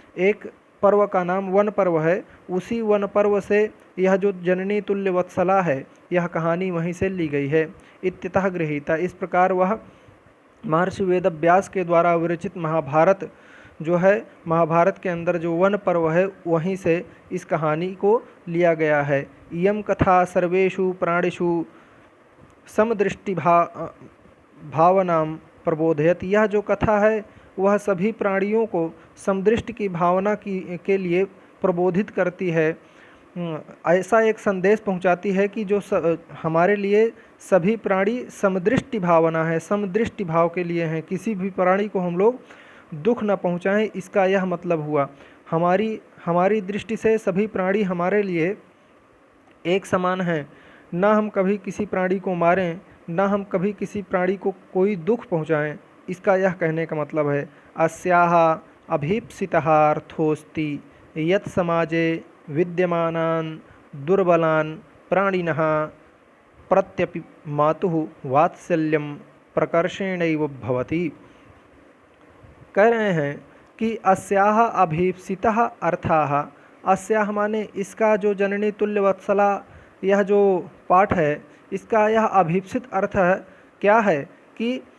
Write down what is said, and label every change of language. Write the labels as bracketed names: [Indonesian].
[Hindi] एक पर्व का नाम वन पर्व है। उसी वन पर्व से यह जो जननी तुल्य वत्सला है, यह कहानी वहीं से ली गई है। [Sanskrit] इत्यतः गृहीता। [Hindi] इस प्रकार वह महर्षि वेदव्यास के द्वारा विरचित महाभारत जो है, महाभारत के अंदर जो वन पर्व है, वहीं से इस कहानी को लिया गया है। [Sanskrit] इयं कथा सर्वेषु प्राणिषु समदृष्टि भावनां प्रबोधयत। [Hindi] यह जो कथा है वह सभी प्राणियों को समदृष्टि की भावना के लिए प्रबोधित करती है। ऐसा एक संदेश पहुंचाती है कि जो हमारे लिए सभी प्राणी समदृष्टि भावना है, समदृष्टि भाव के लिए हैं। किसी भी प्राणी को हम लोग दुख न पहुंचाएं, इसका यह मतलब हुआ। हमारी दृष्टि से सभी प्राणी हमारे लिए एक समान हैं। न हम कभी किसी प्राणी को मारें, न हम कभी किसी प्राणी को कोई दुख पहुँचाएं। इसका यह कहने का मतलब है [Sanskrit] अस्याः अभीप्सितः अर्थोऽस्ति यत् समाजे विद्यमानान् दुर्बलान् प्राणिनः प्रत्यपि मातुः वात्सल्यं प्रकर्षेणैव भवति। [Hindi] कह रहे हैं कि [Sanskrit] अस्याः अभीप्सितः अर्थाः, [Hindi] अस्याः माने इसका जो जननी तुल्य वत्सला यह जो पाठ है, इसका यह अभीप्सित अर्थ है क्या है कि